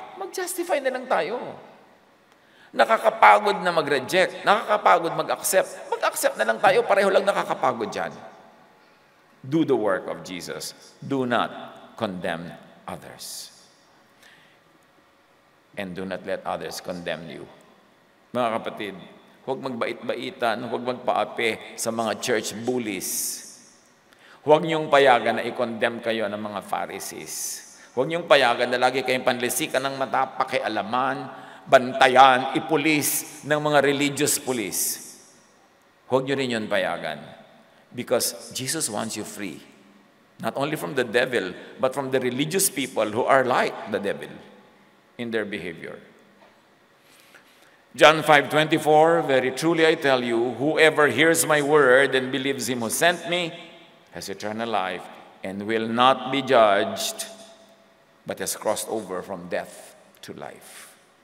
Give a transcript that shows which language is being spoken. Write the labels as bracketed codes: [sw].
[tl] Mag-justify na lang tayo. Nakakapagod na mag-reject. Nakakapagod mag-accept. Mag-accept na lang tayo. Pareho lang nakakapagod dyan. [en] Do the work of Jesus. Do not condemn others. And do not let others condemn you. [tl] Mga kapatid, huwag magbait-baitan, huwag magpaapi sa mga church bullies. Huwag niyong payagan na i-condemn kayo ng mga Pharisees. Huwag niyong payagan na lagi kayong panlisikan ng mata, pakialaman, bantayan, ipulis ng mga religious police. Huwag niyo rin yun payagan. [en] Because Jesus wants you free. Not only from the devil, but from the religious people who are like the devil in their behavior. John 5:24, very truly I tell you, whoever hears my word and believes him who sent me has eternal life and will not be judged, but has crossed over from death to life.